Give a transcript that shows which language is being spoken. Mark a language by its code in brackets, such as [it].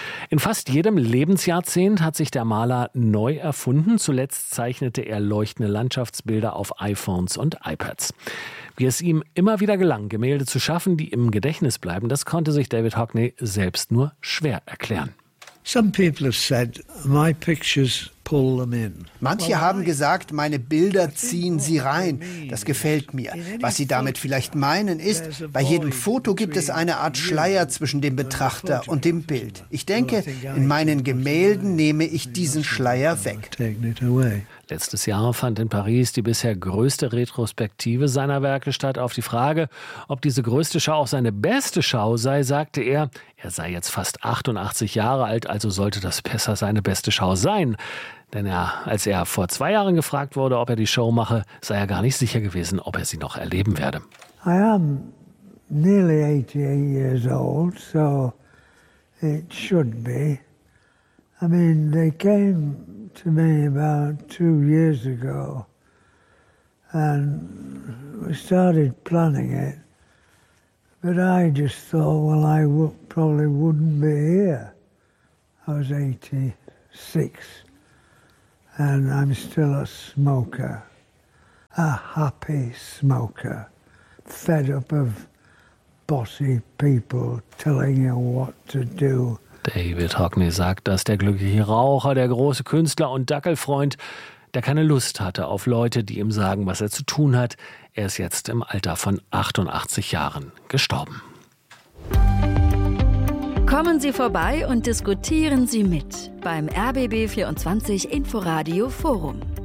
[de] In fast jedem Lebensjahrzehnt hat sich der Maler neu erfunden. Zuletzt zeichnete er leuchtende Landschaftsbilder auf iPhones und iPads. Wie es ihm immer wieder gelang, Gemälde zu schaffen, die im Gedächtnis bleiben, das konnte sich David Hockney selbst nur schwer erklären. [en] Some people have said, my pictures pull them in. [de] Manche haben gesagt, meine Bilder ziehen sie rein. Das gefällt mir. Was sie damit vielleicht meinen ist, bei jedem Foto gibt es eine Art Schleier zwischen dem Betrachter und dem Bild. Ich denke, in meinen Gemälden nehme ich diesen Schleier weg. Letztes Jahr fand in Paris die bisher größte Retrospektive seiner Werke statt. Auf die Frage, ob diese größte Schau auch seine beste Schau sei, sagte er, er sei jetzt fast 88 Jahre alt, also sollte das besser seine beste Schau sein. Denn als er vor 2 Jahren gefragt wurde, ob er die Show mache, sei er gar nicht sicher gewesen, ob er sie noch erleben werde. [en] I am nearly 88 years old, so it should be. I mean, they came to me about 2 years ago and we started planning it. But I just thought, well, I probably wouldn't be here. I was 86. and I'm still a smoker, a happy smoker, fed up of bossy people telling you what to do. [de] David Hockney sagt, dass der glückliche Raucher, der große Künstler und Dackelfreund, der keine Lust hatte auf Leute, die ihm sagen, was er zu tun hat. Er ist jetzt im Alter von 88 Jahren gestorben. Kommen Sie vorbei und diskutieren Sie mit beim RBB 24 Inforadio Forum.